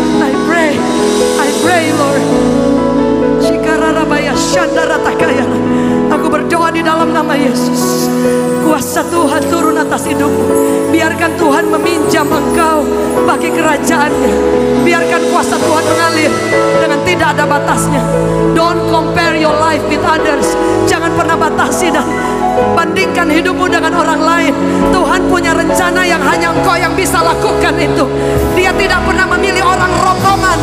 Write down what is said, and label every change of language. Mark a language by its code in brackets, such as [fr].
[en] I pray Lord. Shikararabaya shandaratakaya. [id] Aku berdoa di dalam nama Yesus. Kuasa Tuhan turun atas hidupmu. Biarkan Tuhan meminjam engkau bagi kerajaannya. Biarkan kuasa Tuhan mengalir dengan tidak ada batasnya. [en] Don't compare your life with others. [id] Jangan pernah batasi dan bandingkan hidupmu dengan orang lain. Tuhan punya rencana yang hanya engkau yang bisa lakukan itu. Dia tidak pernah memilih orang rombongan.